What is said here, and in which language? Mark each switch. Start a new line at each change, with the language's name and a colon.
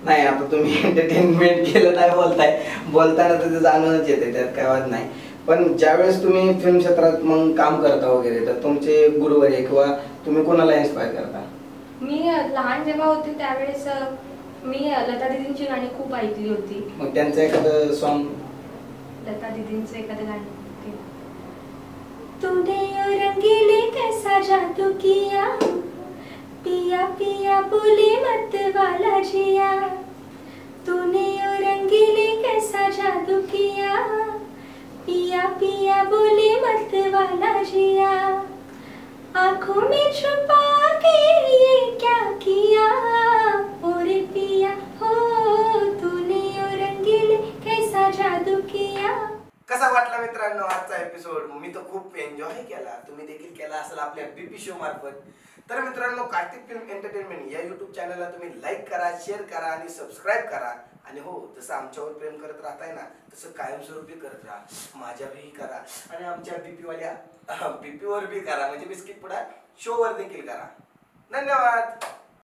Marathi: नाही आता तुम्ही एंटरटेनमेंट केलं नाही बोलताना तर ते जाणूनच येते, त्यात काय वाद नाही. पण ज्यावेळेस तुम्ही फिल्म क्षेत्रात मग काम करता वगैरे तर तुमचे गुरुवर्य किंवा तुम्ही कोणाला इन्स्पायर करता? मी लहान जेव्हा होते त्यावेळेस मी लता दीदींची गाणी खूप ऐकली होती. मग त्यांचं एखादं सॉन्ग? लता दीदींचं एखादं गाणं
Hindi: तूने यो रंगीले कैसा जादू किया पिया पिया बोले मत वाला जिया तूने यो रंगीले कैसा जादू किया पिया पिया बोले मत वाला जिया आँखों में छुपा के ये क्या किया ओरे पिया हो तूने यो रंगीले कैसा जादू किया.
Marathi: कसा वाटला मित्रांनो आजचा एपिसोड? मी तर खूप एन्जॉय केला, तुम्ही देखील केला असेल आपल्या बीपी शो मार्फत. तर मित्रांनो कार्तिक फिल्म एंटरटेनमेंट या युट्यूब चॅनलला तुम्ही लाईक करा, शेअर करा आणि सबस्क्राईब करा. आणि हो, जसं आमच्यावर प्रेम करत राहताय ना तसं कायमस्वरूपी करत राहा, माझ्यावरही करा आणि आमच्या बीपीवाल्या बीपीवर बी करा, म्हणजे बिस्किट पुडा शोवर देखील करा. धन्यवाद.